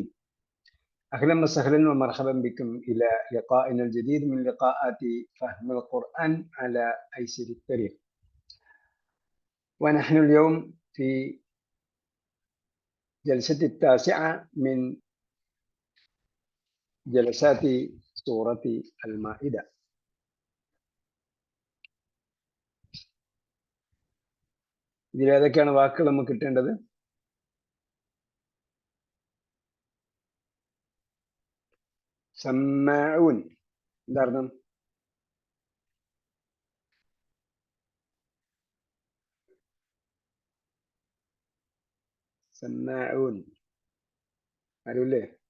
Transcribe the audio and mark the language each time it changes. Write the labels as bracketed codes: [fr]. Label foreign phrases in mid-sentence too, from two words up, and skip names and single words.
[ar] أهلا وسهلا ومرحبا بكم إلى لقائنا الجديد من لقاءات فهم القرآن على أيسر الطريق. ونحن اليوم في جلسة التاسعة من جلسات سورة المائدة. [ml] ഇതിലേതൊക്കെയാണ് വാക്കുകൾ നമുക്ക് കിട്ടേണ്ടത്? സമ്മാഊൻ എന്താർത്ഥം? സമ്മാഊൻ ആരുല്ലേ?